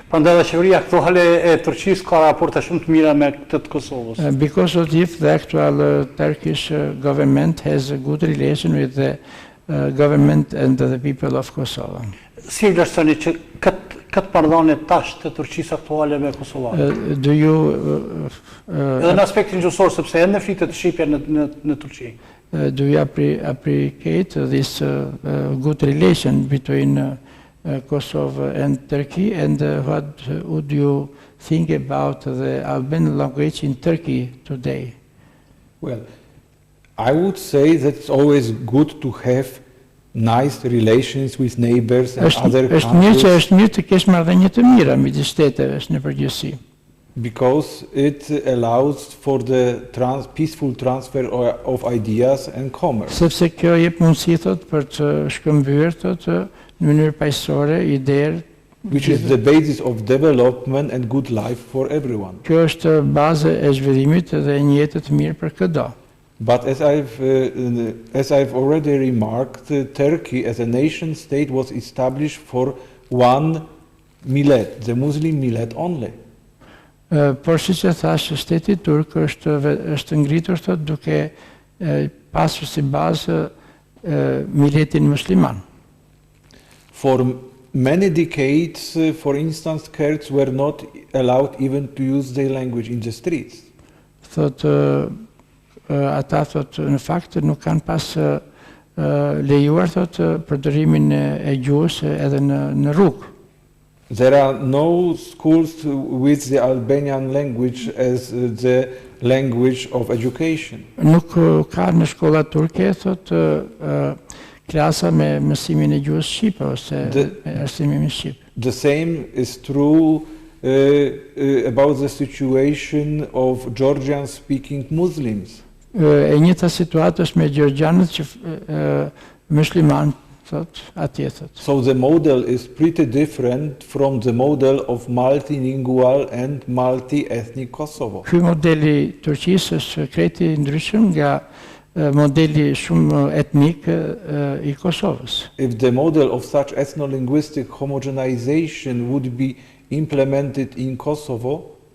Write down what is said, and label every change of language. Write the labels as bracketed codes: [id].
[sq] Prandaj dhe qeveria aktuale e Turqisë ka raporte shumë të mira me këtë të Kosovës. [en] Because of if the actual Turkish government has a good relation with the government and the people of Kosovo. [sq] Si vlerësoni që këtë marrëdhënie tash të Turqisë aktuale me Kosovën? [en] Do you [sq] Edhe në aspektin gjuhësor, sepse ende flitet shqipja në Turqi. [en] do you appreciate this good relation between Kosovo and Turkey, and what would you think about the Albanian language in Turkey today? Well, I would say that it's always good to have nice relations with neighbors and other countries. [sq] Është mirë të kesh marrëdhënie të mira midis shteteve në përgjithësi. [en] Because it allows for the peaceful transfer of ideas and commerce. [sq] Sepse kjo jep mundësi thot për të shkëmbyer thot në mënyrë paqësore ideer, [en] Which is the basis of development and good life for everyone. [sq] Kjo është baza e zhvillimit dhe një jetë të mirë për çdo. [en] But as I've already remarked, Turkey as a nation state was established for one millet, the Muslim millet only. [sq] Por siç e thash, shteti turk është ngritur thot duke pasur si bazë miletin musliman. [en] For many decades, for instance, Kurds were not allowed even to use their language in the streets. [sq] Thot ata thot në fakt nuk kanë pas lejuar thot përdorimin e gjuhës edhe në rrugë. [en] There are no schools with the Albanian language as the language of education. [sq] Nuk ka në shkolla turke thot klasa me mësimin e gjuhës shqipe ose arsimin shqip. [en] The same is true about the situation of Georgian-speaking Muslims. [sq] E njëjta situatë është me gjergjanët që musliman thot atje thot. [en] So the model is pretty different from the model of multilingual and multi-ethnic Kosovo. [sq] Ky modeli i Turqisë është krejt i ndryshëm nga modeli shumë etnik i Kosovës. [en] If the model of such ethno-linguistic homogenization would be implemented in Kosovo,